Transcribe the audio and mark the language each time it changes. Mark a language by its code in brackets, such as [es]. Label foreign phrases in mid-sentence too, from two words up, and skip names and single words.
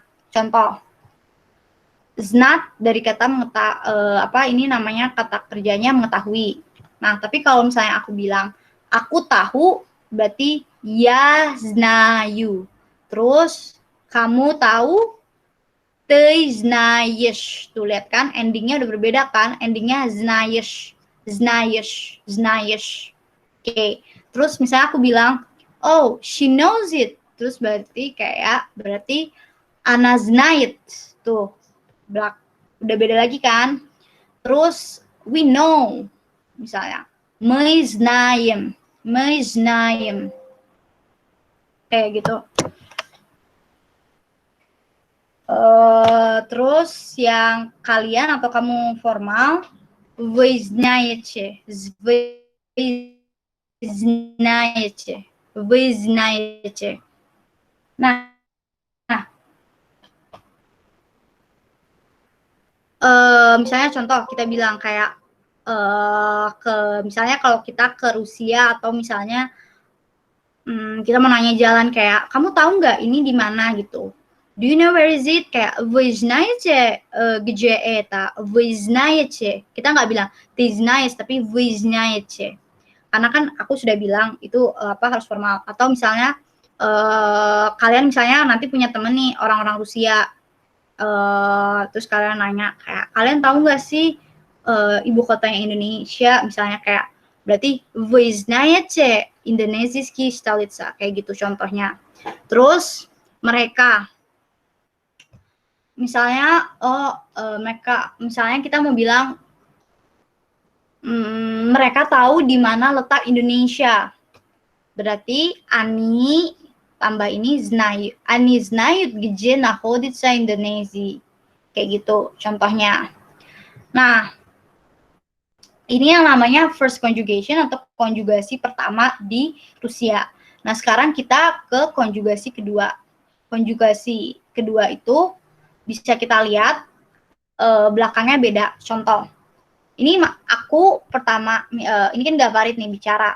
[id] Contoh, znat dari kata ini namanya kata kerjanya mengetahui. Nah, tapi kalau misalnya aku bilang aku tahu, berarti ya znаю. Terus kamu tahu, [ru] ты знаешь. [id] Tuh lihat kan, endingnya udah berbeda kan? Endingnya знаешь. Oke. Terus misalnya aku bilang, [en] oh, she knows it. [id] Terus berarti [ru] она знает. [id] Tuh, udah beda lagi kan? Terus [en] we know. [id] Misalnya, [ru] мы знаем. [id] Kayak gitu. Terus yang kalian atau kamu formal, [ru] вы знаете. [id] Nah, misalnya contoh kita bilang kayak misalnya kalau kita ke Rusia atau misalnya kita mau nanya jalan kayak kamu tahu nggak ini di mana gitu. [en] Do you know where is it? [ru] Kayak вы знаете где это? Вы знаете. [id] Kita nggak bilang [ru] ты знаешь [id] tapi [ru] вы знаете. [id] Karena kan aku sudah bilang itu harus formal. Atau misalnya kalian misalnya nanti punya temen nih orang-orang Rusia, terus kalian nanya kayak kalian tahu nggak sih ibu kotanya Indonesia, misalnya kayak berarti [ru] вы знаете Indonesiski stolica, [id] kayak gitu contohnya. Terus mereka misalnya mereka misalnya kita mau bilang mereka tahu di mana letak Indonesia. Berarti Ani tambah ini znаю. [ru] Ani znают где находится Индонезия. [id] Kayak gitu contohnya. Nah, Ini yang namanya [en] first conjugation [id] atau konjugasi pertama di Rusia. Nah, sekarang kita ke konjugasi kedua. Konjugasi kedua itu bisa kita lihat belakangnya beda. Contoh, ini aku pertama, ini kan Gavarit nih bicara.